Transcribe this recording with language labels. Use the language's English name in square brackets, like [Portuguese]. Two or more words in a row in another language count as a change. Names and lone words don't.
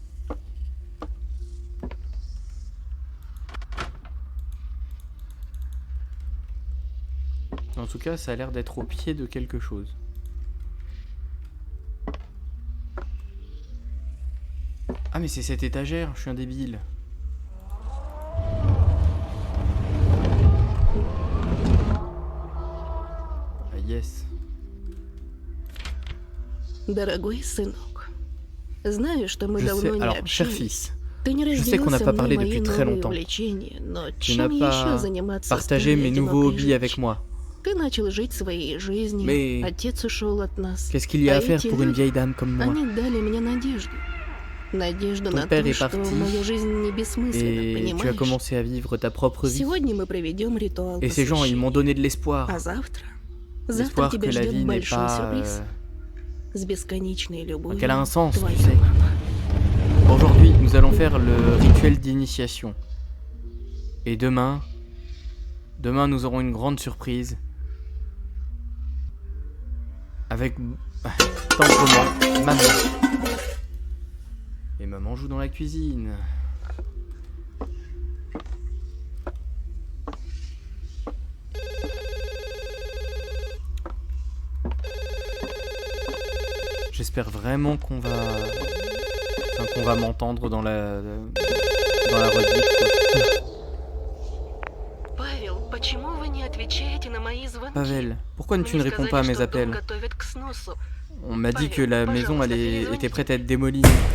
[French] En tout cas, ça a l'air d'être au pied de quelque chose. Ah mais c'est cette étagère, je suis un débile. Ah yes. [Russian] Дорогой сынок, знаю, что мы [French] Je [Russian] давно [French] sais, [Russian] не [French] alors, cher [Russian] общались. [French] fils, [Russian] Ты не [French] je sais qu'on n'a [Russian] разделился [French] pas [Russian] мной [French] parlé [Russian] мои [French] depuis très [Russian] новые [French] longtemps. [Russian] увлечения, но [French] Tu n'as [Russian] чем [French] pas [Russian] еще заниматься [French] partagé [Russian] старой [French] mes nouveaux [Russian] одинокой [French] hobbies avec [Russian] женщиной? [French] moi. [Russian] Ты начал жить своей жизнью, [French] Mais [Russian] отец ушел от нас. [French] qu'est-ce qu'il y a à [Russian] А [French] faire [Russian] эти [French] pour une [Russian] люди, [French] vieille dame comme moi? [Russian] они дали мне надежду. Надежду [French] Ton [Russian] на [French] père [Russian] то, [French] est [Russian] что [French] parti, [Russian] моя жизнь не бессмысленна, [French] Et tu as [Russian] понимаешь? [French] commencé à vivre ta propre vie. [Russian] Сегодня мы проведем ритуал [French] Et ces gens, ils m'ont donné de l'espoir. [Russian] А завтра? Завтра [French] L'espoir que [Russian] тебя [French] la [Russian] ждет [French] vie n'est [Russian] большой [French] pas... [Russian] сюрприз. С бесконечной любовью. [French] qu'elle a un sens, [Russian] твоя [French] tu sais. [Russian] мама. [French] Aujourd'hui, nous allons faire le rituel d'initiation. Et demain, nous aurons une grande surprise. Avec tendrement maman. Et maman joue dans la cuisine. J'espère vraiment qu'on va... Enfin, qu'on va m'entendre dans la rediff. [Russian] Павел, почему вы не отвечаете на мои звонки? [French] Pavel, pourquoi tu ne [Russian] Мне [French] réponds pas à [Russian] сказали, [French] mes [Russian] что дом [French] appels? [Russian] готовят к сносу. [French] On m'a dit que la maison était prête à être démolie.